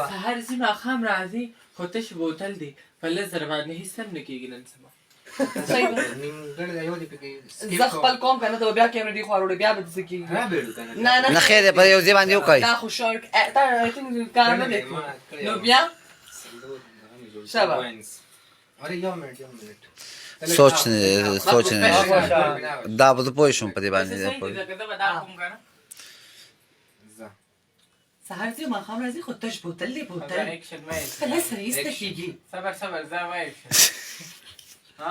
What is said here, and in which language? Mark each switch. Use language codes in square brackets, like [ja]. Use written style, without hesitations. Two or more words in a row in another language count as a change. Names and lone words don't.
[ps] سهار ځي ماښام راځي خو تش بوتل دی په لس زره باندې هېڅ هم نه کېږي نن سبا صحیح ده نیمګړی دی یو دی پکې زه خپل کوم که نه ته به بیا کیمره دې خوا وروړې بیا به داسې کېږي رابېړو که نه نه خیر دی په یو ځای باندې وکړئ دا خو شورټ دا [en] I think [ps] کار نه دی نو بیا شابه अरे यो मिनट سوچ نه دا به زه پوه شم په دې باندې سهار ځي ماښام راځي خو تش بوتل دی بوتل کله سره ایسته کېږي صبر ځه وایه ها